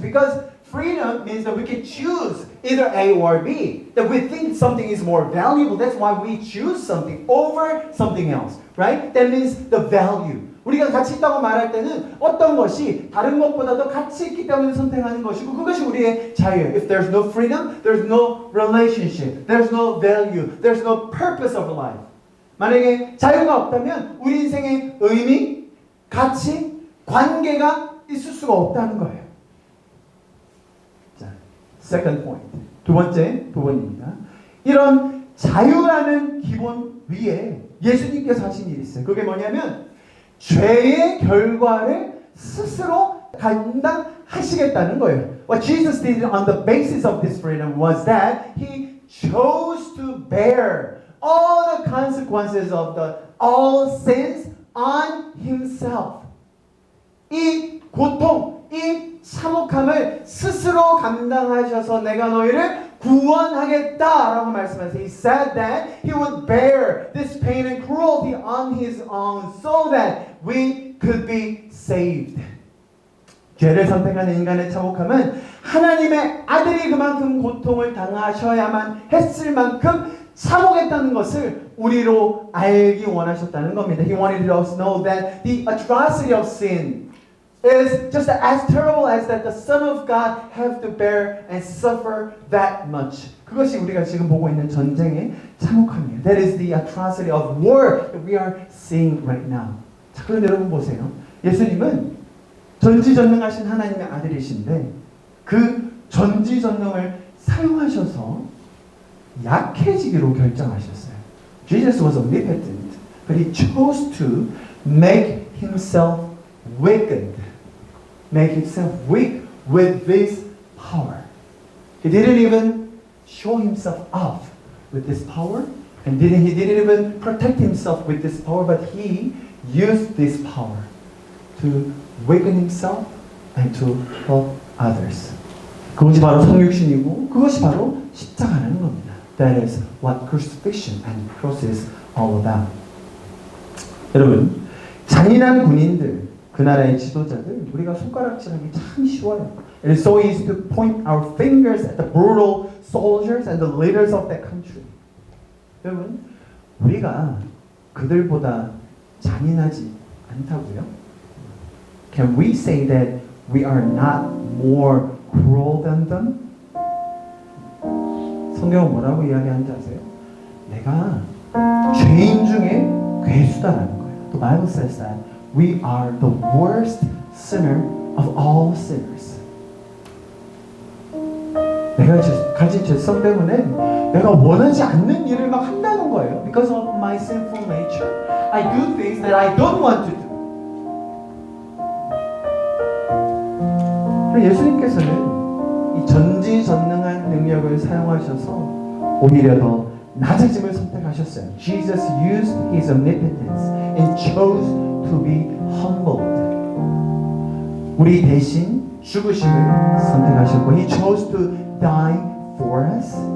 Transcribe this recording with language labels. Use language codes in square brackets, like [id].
[en] Because freedom means that we can choose either A or B. That we think something is more valuable. That's why we choose something over something else. Right? That means the value. [ko] 우리가 가치 있다고 말할 때는 어떤 것이 다른 것보다도 가치 있기 때문에 선택하는 것이고 그것이 우리의 자유예요. [en] If there's no freedom, there's no relationship. There's no value. There's no purpose of life. [ko] 만약에 자유가 없다면 우리 인생의 의미, 가치, 관계가 있을 수가 없다는 거예요. 자, [en] second point. [ko] 두 번째 부분입니다. 이런 자유라는 기본 위에 예수님께서 하신 일이 있어요. 그게 뭐냐면 죄의 결과를 스스로 감당하시겠다는 거예요. [en] What Jesus did on the basis of this freedom was that He chose to bear all the consequences of all sins on Himself. [ko] 이 고통, 이 참혹함을 스스로 감당하셔서 내가 너희를 구원하겠다라고 말씀하세요. [en] He said that He would bear this pain and cruelty on His own so that we could be saved. [ko] 죄를 선택하는 인간의 참혹함은 하나님의 아들이 그만큼 고통을 당하셔야만 했을 만큼 참혹했다는 것을 우리로 알기 원하셨다는 겁니다. [en] He wanted us to know that the atrocity of sin is just as terrible as that the Son of God have to bear and suffer that much. [ko] 그것이 우리가 지금 보고 있는 전쟁의 참혹함이에요. [en] That is the atrocity of war that we are seeing right now. [ko] 자, 그런데 여러분 보세요. 예수님은 전지전능하신 하나님의 아들이신데 그 전지전능을 사용하셔서 약해지기로 결정하셨어요. [en] Jesus was omnipotent, but he chose to make himself weakened. Make himself weak with this power. He didn't even show himself off with this power, and he didn't even protect himself with this power, but he used this power to weaken himself and to help others. [ko] 그것이 바로 성육신이고 그것이 바로 십자가라는 겁니다. [en] That is what crucifixion and cross is all about. [ko] 여러분, 잔인한 군인들, 그 나라의 지도자들 우리가 손가락질하기 참 쉬워요. [en] It is so easy to point our fingers at the brutal soldiers and the leaders of that country. [ko] 여러분, 우리가 그들보다 잔인하지 않다고요? [en] Can we say that we are not more cruel than them? [ko] 성경은 뭐라고 이야기하는지 아세요? 내가 죄인 중에 괴수다라는 거예요. [en] The Bible says that we are the worst sinner of all sinners. [ko] 내가 가진 죄성 때문에 내가 원하지 않는 일을 막 한다는 거예요. [en] Because of my sinful nature, I do things that I don't want to do. [ko] 예수님께서는 이 전지전능한 능력을 사용하셔서 오히려 더 낮아짐을 선택하셨어요. [en] Jesus used his omnipotence and chose to be humbled. [ko] 우리 대신 죽으심을 선택하셨고, [en] He chose to die for us.